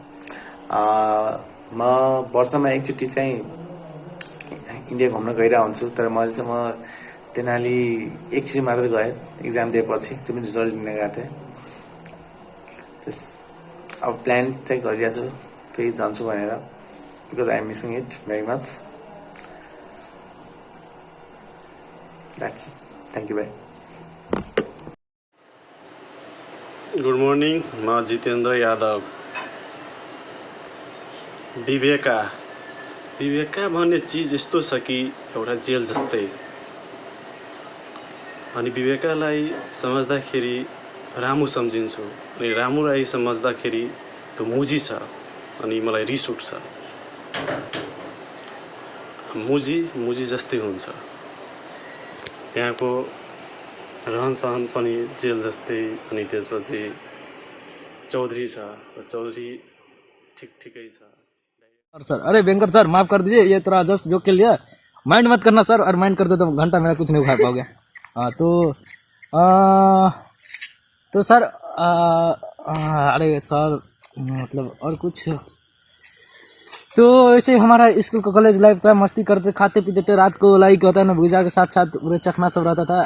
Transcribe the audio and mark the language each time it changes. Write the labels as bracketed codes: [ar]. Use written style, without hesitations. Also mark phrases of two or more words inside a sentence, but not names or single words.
[ne] म वर्षमा एकचोटि चाहिँ इन्डिया घुम्न गइरहेको हुन्छु, तर मैले चाहिँ म तेनाली एकचोटि मात्र गएँ एक्जाम दिएपछि, त्यो पनि रिजल्ट लिन गएको थिएँ। अब प्लान चाहिँ गरिरहेको छु फेरि जान्छु भनेर, [en] because I am missing it very much. that's it, thank you भाइ। good morning, [ne] म जितेन्द्र यादव। विवेका भन्ने चिज यस्तो छ कि एउटा जेल जस्तै, अनि विवेकालाई सम्झ्दाखेरि रामु सम्झिन्छु, अनि रामुलाई सम्झ्दाखेरि त्यो मुजी छ, अनि मलाई रिस उठ्छ। मुजी जस्तै हुन्छ, त्यहाँको रहनसहन पनि जेल जस्तै। अनि त्यसपछि चौधरी छ, चौधरी ठिकै छ। [hi] सर अरे वेंकट सर माफ कर दीजिए, ये थोड़ा [en] just joke [hi] के लिए, माइंड मत करना सर, और माइंड करते तो घंटा मेरा कुछ नहीं उठा पाओगे। तो सर अरे सर मतलब और कुछ तो ऐसे हमारा स्कूल का [en] college life [hi] था, मस्ती करते खाते पीते थे, रात को लाइक होता है ना भूजा के साथ साथ पूरे चखना सब रहता था।